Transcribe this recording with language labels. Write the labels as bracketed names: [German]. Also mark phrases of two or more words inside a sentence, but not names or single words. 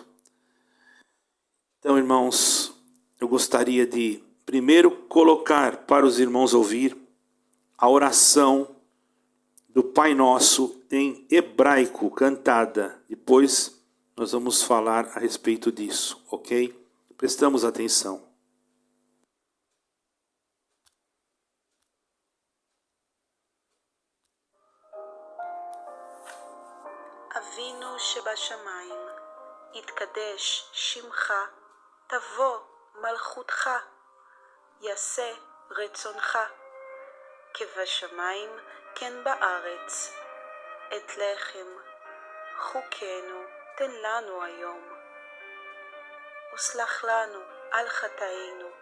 [Portuguese] Então, irmãos, eu gostaria de primeiro colocar para os irmãos ouvir a oração do Pai Nosso em hebraico, cantada. Depois nós vamos falar a respeito disso, ok? Prestamos atenção. [Hebrew] אבינו שבשמים, יתקדש שמך, תבוא מלכותך, יעשה רצונך, כבשמים כן בארץ, את לחם חקנו תן לנו היום, וסלח לנו על חטאינו,